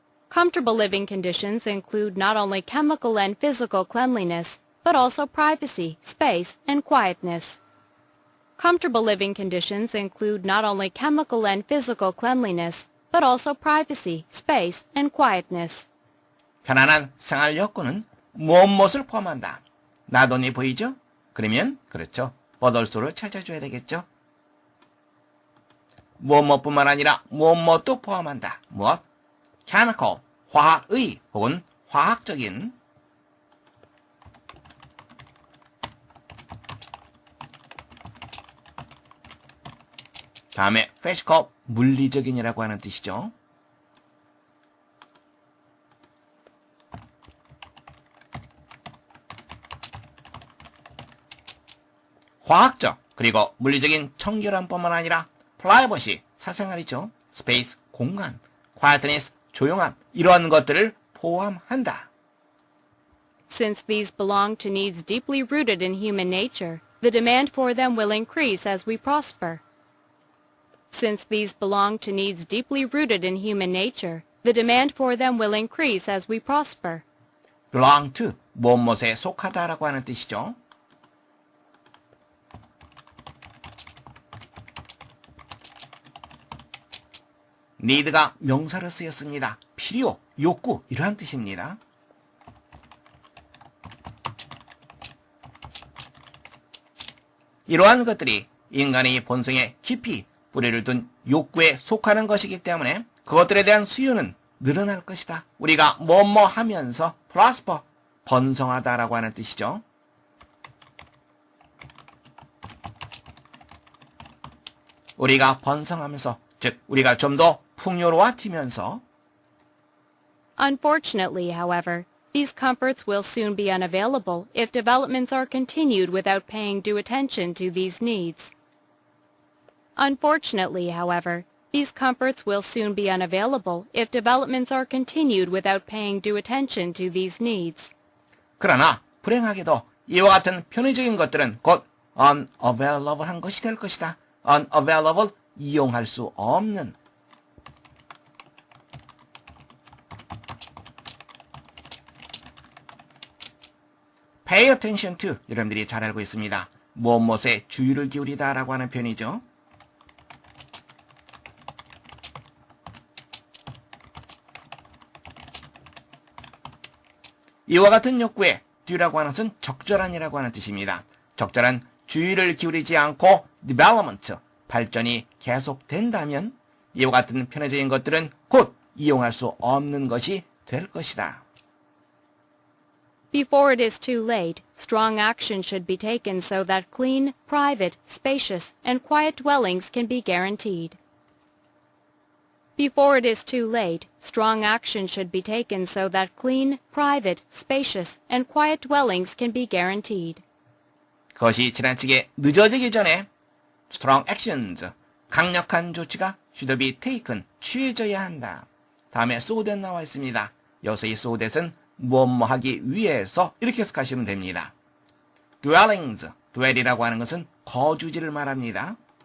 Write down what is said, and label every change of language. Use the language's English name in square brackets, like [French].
[English] Comfortable living conditions include not only chemical and physical cleanliness, but also privacy, space, and quietness. Comfortable living conditions include not only chemical and physical cleanliness, but also privacy, space, and quietness. [Korean] 편안한 생활 여건은 무엇을 포함한다. 나돈이 보이죠? 그러면 그렇죠. 버덜소를 찾아줘야 되겠죠. 무엇뿐만 아니라 무엇도 포함한다. 무엇? chemical, 화학의 혹은 화학적인 다음에 physical, 물리적인이라고 하는 뜻이죠. 화학적 그리고 물리적인 청결함뿐만 아니라 privacy, 사생활이죠. space, 공간, quietness, 조용함 이러한 것들을 포함한다. [English] Since these belong to needs deeply rooted in human nature, the demand for them will increase as we prosper. Since these belong to needs deeply rooted in human nature, the demand for them will increase as we prosper. [Korean] belong to, 무엇에 속하다라고 하는 뜻이죠. need가 명사로 쓰였습니다. 필요, 욕구 이러한 뜻입니다. 이러한 것들이 인간의 본성에 깊이 뿌리를 둔 욕구에 속하는 것이기 때문에 그것들에 대한 수요는 늘어날 것이다. 우리가 뭐뭐 하면서 prosper, 번성하다라고 하는 뜻이죠. 우리가 번성하면서, 즉 우리가 좀 더 풍요로워지면서 [English] Unfortunately, however, these comforts will soon be unavailable if developments are continued without paying due attention to these needs. Unfortunately, however, these comforts will soon be unavailable if developments are continued without paying due attention to these needs. [Korean] 그러나 불행하게도 이와 같은 편의적인 것들은 곧 unavailable한 것이 될 것이다. unavailable, 이용할 수 없는. pay attention to, 여러분들이 잘 알고 있습니다. 무엇에 주의를 기울이다 라고 하는 표현이죠. 이와 같은 욕구에 due라고 하는 것은 적절한이라고 하는 뜻입니다. 적절한 주의를 기울이지 않고 development, 발전이 계속된다면 이와 같은 편의적인 것들은 곧 이용할 수 없는 것이 될 것이다. [English] Before it is too late, strong action should be taken so that clean, private, spacious, and quiet dwellings can be guaranteed. Before it is too late, strong action should be taken so that clean, private, spacious, and quiet dwellings can be guaranteed. [Korean] 그것이 지나치게 늦어지기 전에 [English] strong actions, [Korean] 강력한 조치가 [English] should be taken, [Korean] 취해져야 한다. 다음에 so that 나와 있습니다. 여기서 이 so that은 무엇뭐 하기 위해서 이렇게 해석하시면 됩니다. dwellings, dwell이라고 하는 것은 거주지를 말합니다.